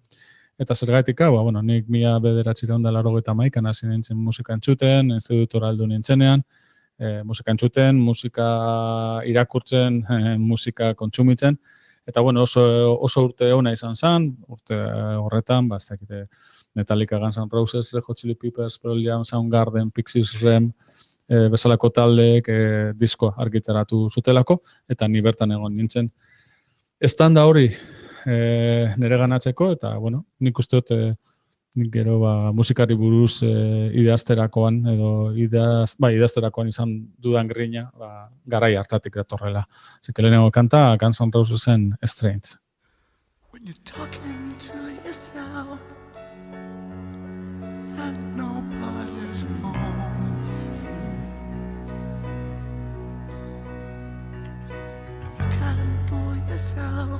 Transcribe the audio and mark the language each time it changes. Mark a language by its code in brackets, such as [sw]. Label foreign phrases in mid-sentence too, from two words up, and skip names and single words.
[eu] Eta zergatik, nik 1981 hasi nintzen musika entzuten, institutora heldu nintzenean, musika entzuten, musika irakurtzen, musika kontsumitzen, eta oso urte ona izan zen, urte horretan, ez dakite Metallica, Guns N' Roses, Red Hot Chili Peppers, Pearl Jam, Soundgarden, Pixies, Rem, bezalako taldeek disko argitaratu zutelako, eta ni bertan egon nintzen. Estanda hori nire ganatzeko, eta, nik uste dut, nik gero musikari buruz idazterakoan, edo idazterakoan izan dudan grina, garai hartatik datorrela. Zeke lehenengo kanta, Guns N' Rosesen Strange. [en] When you're talking to yourself and nobody's home, kind for yourself.